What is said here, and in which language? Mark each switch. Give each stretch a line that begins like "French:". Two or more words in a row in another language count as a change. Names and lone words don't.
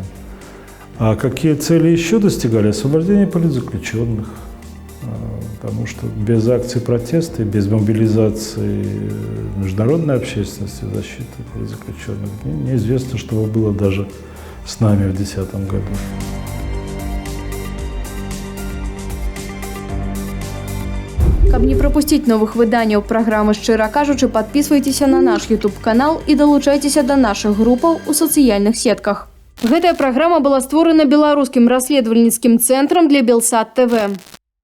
Russian: А какие цели еще достигали? Освобождение политзаключенных. Потому что без акций протеста, без мобилизации международной общественности, защиты политзаключенных, неизвестно, что было даже с нами в 2010 году.
Belarusian: Каб не прапусціць новых выданняў праграмы «Шчыра кажучы», падпісвайцеся на наш YouTube-канал і далучайцеся да нашых групаў у сацыяльных сетках. Гэтая праграма была створана беларускім расследавальніцкім цэнтрам для Белсат ТВ.